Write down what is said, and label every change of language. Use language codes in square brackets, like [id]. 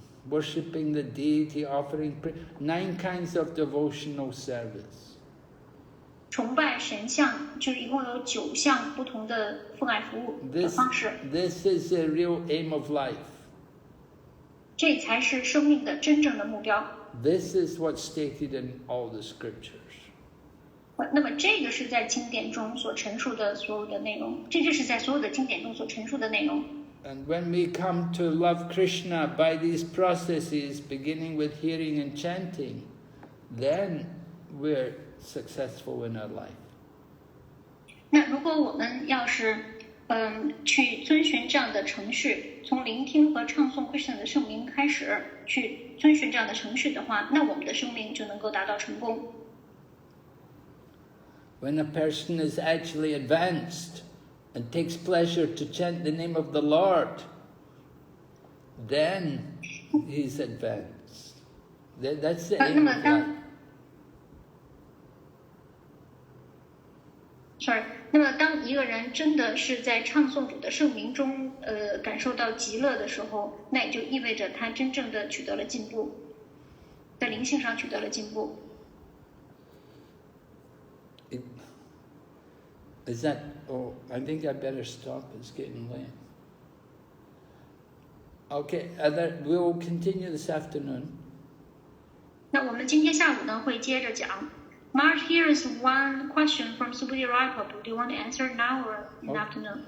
[en] worshipping the deity, offering 9 kinds of devotional service. [zh] 崇拜神像，就是一共有9项不同的奉爱服务的方式。 [en] This is the real aim of life. [zh] 这才是生命的真正的目标。 [en] This is what's stated in all the scriptures. [zh] 那么这个是在经典中所陈述的所有的内容，这就是在所有的经典中所陈述的内容。 [en] And when we come to love Krishna by these processes, beginning with hearing and chanting, then we're successful in our life. [zh] 那如果我们要是去遵循这样的程序，从聆听和唱诵 Krishna 的圣名开始，去遵循这样的程序的话，那我们的生命就能够达到成功。 [en] When a person is actually advanced and takes pleasure to chant the name of the Lord, then he's advanced. That's the aim of life. Sorry. [zh] 那么当一个人真的是在唱诵主的圣名中感受到极乐的时候，那也就意味着他真正的取得了进步，在灵性上取得了进步。 [en] Is that? Oh, I think I better stop. It's getting late. Okay, we'll continue this afternoon. [zh] 那我们今天下午呢会接着讲。 [en] Mark, here is one question from Subhuti Rai Prabhu. Do you want to answer it now or in the afternoon?